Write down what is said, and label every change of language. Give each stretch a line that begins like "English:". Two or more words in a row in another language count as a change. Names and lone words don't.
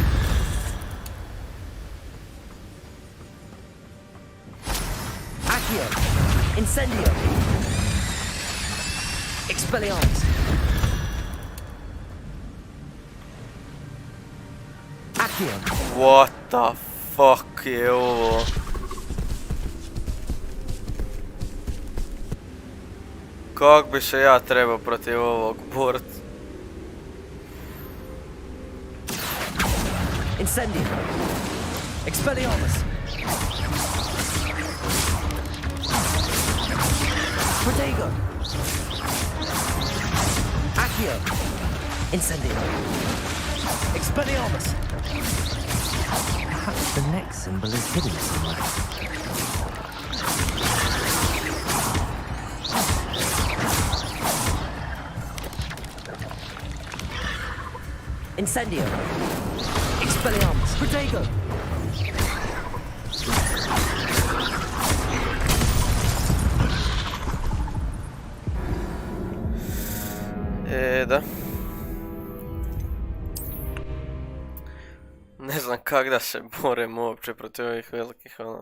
Croatian: Accio! Incendio! Expelliarmus! Accio!
English: What the fuck
Croatian: je ovo? Kak bi se ja trebao protiv ovog borit? Incendio! Expelliarmus! Protego! Accio! Incendio! Expelliarmus!
English: Perhaps the next symbol is hidden somewhere.
Croatian: Incendio! Expelliarmus! Protego! Da. Ne znam kak da se borem uopće protiv ovih velikih ono.